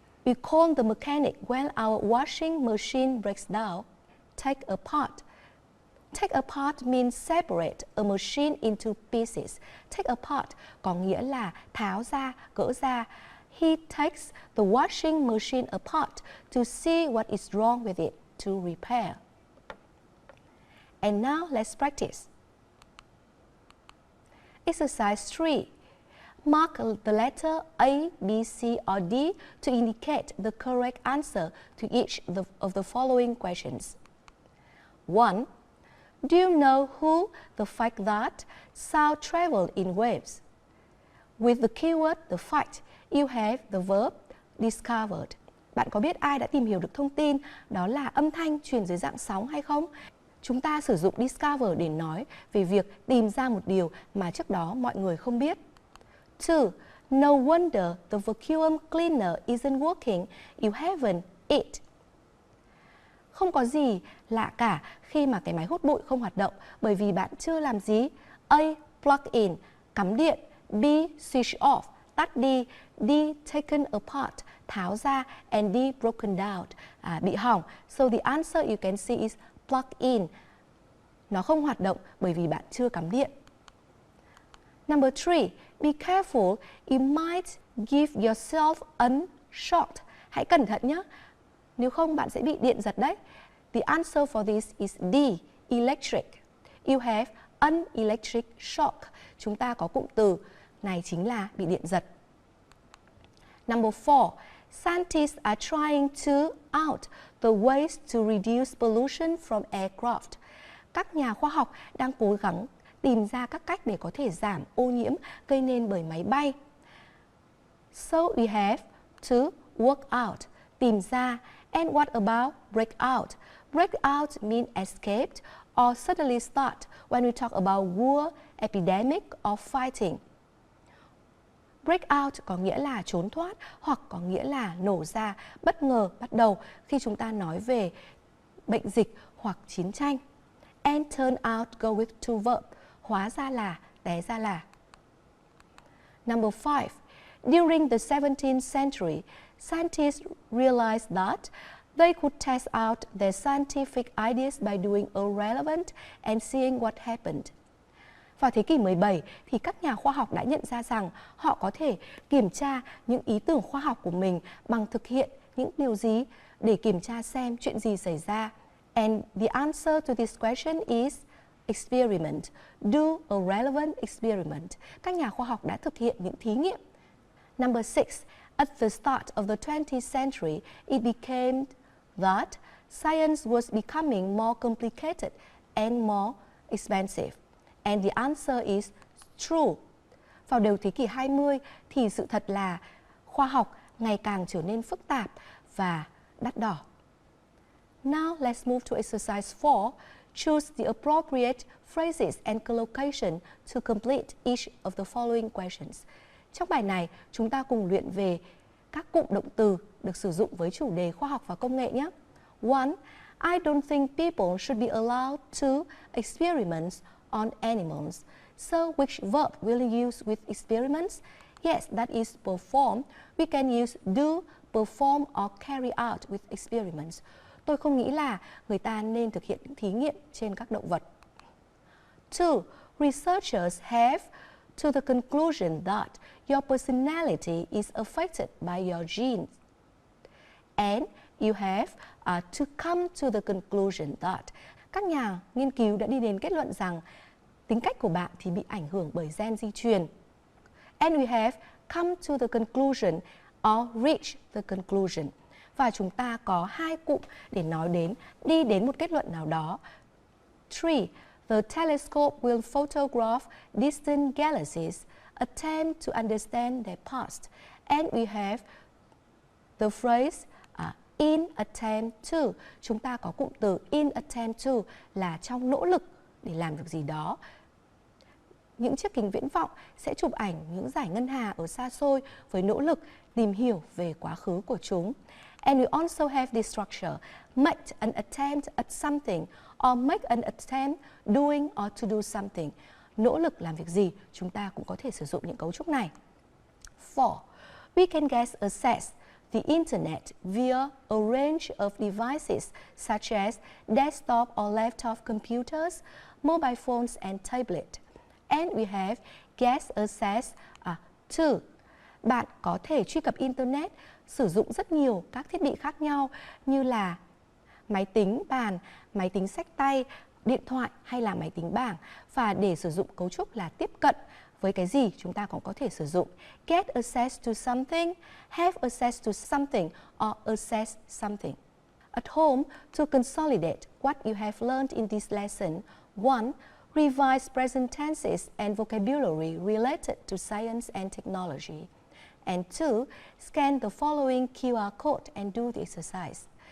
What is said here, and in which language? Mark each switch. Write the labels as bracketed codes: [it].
[en] We call the mechanic when our washing machine breaks down. Take apart. Take apart means separate a machine into pieces. [vi] Take apart có nghĩa là tháo ra, gỡ ra. [en] He takes the washing machine apart to see what is wrong with it to repair. And now let's practice. Exercise 3. Mark the letter A, B, C, or D to indicate the correct answer to each of the following questions. 1. Do you know who the fact that sound travel in waves? With the keyword the fact, you have the verb discovered. [vi] Bạn có biết ai đã tìm hiểu được thông tin đó là âm thanh truyền dưới dạng sóng hay không? Chúng ta sử dụng discover để nói về việc tìm ra một điều mà trước đó mọi người không biết. [en] 2. No wonder the vacuum cleaner isn't working. You haven't it. [vi] Không có gì lạ cả khi mà cái máy hút bụi không hoạt động bởi vì bạn chưa làm gì. A. Plug in, cắm điện. B. Switch off, tắt đi, [en] D taken apart, [vi] tháo ra, [en] and D broken down, [vi] bị hỏng. [en] So the answer you can see is plug in. [vi] Nó không hoạt động bởi vì bạn chưa cắm điện. [en] Number 3, be careful, you might give yourself unshort. [vi] Hãy cẩn thận nhé, nếu không bạn sẽ bị điện giật đấy. [en] The answer for this is D, electric. You have an electric shock. [vi] Chúng ta có cụm từ này chính là bị điện giật. [en] Number 4, scientists are trying to out the ways to reduce pollution from aircraft. [vi] Các nhà khoa học đang cố gắng tìm ra các cách để có thể giảm ô nhiễm gây nên bởi máy bay. [en] So we have to work out, [vi] tìm ra. [en] And what about break out? Break out means escaped or suddenly start when we talk about war, epidemic or fighting. [vi] Break out có nghĩa là trốn thoát hoặc có nghĩa là nổ ra, bất ngờ, bắt đầu khi chúng ta nói về bệnh dịch hoặc chiến tranh. [en] And turn out go with to verb, [vi] hóa ra là, té ra là. [en] Number 5, during the 17th century, scientists realized that they could test out their scientific ideas by doing a relevant and seeing what happened. [vi] Vào thế kỷ 17 thì các nhà khoa học đã nhận ra rằng họ có thể kiểm tra những ý tưởng khoa học của mình bằng thực hiện những điều gì để kiểm tra xem chuyện gì xảy ra. [en] And the answer to this question is experiment. Do a relevant experiment. [vi] Các nhà khoa học đã thực hiện những thí nghiệm. [en] Number 6, at the start of the 20th century, it became that science was becoming more complicated and more expensive. And the answer is true. [vi] Vào đầu thế kỷ 20 thì sự thật là khoa học ngày càng trở nên phức tạp và đắt đỏ. [en] Now let's move to exercise 4. Choose the appropriate phrases and collocation to complete each of the following questions. [vi] Trong bài này, chúng ta cùng luyện về các cụm động từ được sử dụng với chủ đề khoa học và công nghệ nhé. [en] 1. I don't think people should be allowed to experiment on animals. So which verb will you use with experiments? Yes, that is perform. We can use do, perform or carry out with experiments. [vi] Tôi không nghĩ là người ta nên thực hiện những thí nghiệm trên các động vật. [en] 2. Researchers have to the conclusion that your personality is affected by your genes. And you have to come to the conclusion that. [vi] Các nhà nghiên cứu đã đi đến kết luận rằng tính cách của bạn thì bị ảnh hưởng bởi gen di truyền. [en] And we have come to the conclusion or reach the conclusion. [vi] Và chúng ta có hai cụm để nói đến, đi đến một kết luận nào đó. [en] 3. The telescope will photograph distant galaxies, attempt to understand their past. And we have the phrase in attempt to. [vi] Chúng ta có cụm từ in attempt to là trong nỗ lực để làm việc gì đó. Những chiếc kính viễn vọng sẽ chụp ảnh những dải ngân hà ở xa xôi với nỗ lực tìm hiểu về quá khứ của chúng. [en] And we also have this structure, make an attempt at something or make an attempt doing or to do something. [vi] Nỗ lực làm việc gì, chúng ta cũng có thể sử dụng những cấu trúc này. [en] 4. We can get access the internet via a range of devices such as desktop or laptop computers, mobile phones and tablets. And we have get access to. [vi] Bạn có thể truy cập internet sử dụng rất nhiều các thiết bị khác nhau như là máy tính bàn, máy tính xách tay, điện thoại hay là máy tính bảng. Và để sử dụng cấu trúc là tiếp cận với cái gì chúng ta cũng có thể sử dụng [en] get access to something, have access to something or access something. At home, to consolidate what you have learned in this lesson, 1. Revise present tenses and vocabulary related to science and technology. And 2. Scan the following QR code and do the exercise.